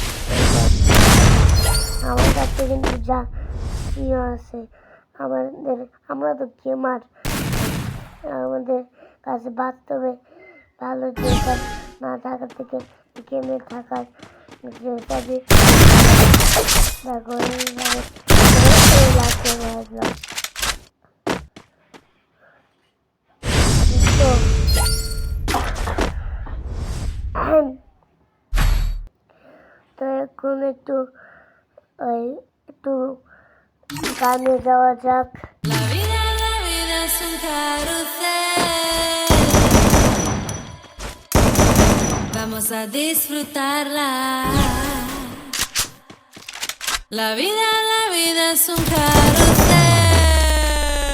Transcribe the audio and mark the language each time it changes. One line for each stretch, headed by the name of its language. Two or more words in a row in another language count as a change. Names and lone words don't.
Bangla: আমার কাছে কিন্তু যা ইয়ে আছে আমরা তো গেমার, আমাদের কাছে বাস্তবে ভালো যেটা না থাকার থেকে গেমে থাকার যেটা দেখো লাগতে ভাবলাম। তো এখন একটু গানে যাওয়া যাক।
Spanish: La vida es un carrusel. Vamos a disfrutarla. La vida es un carrusel.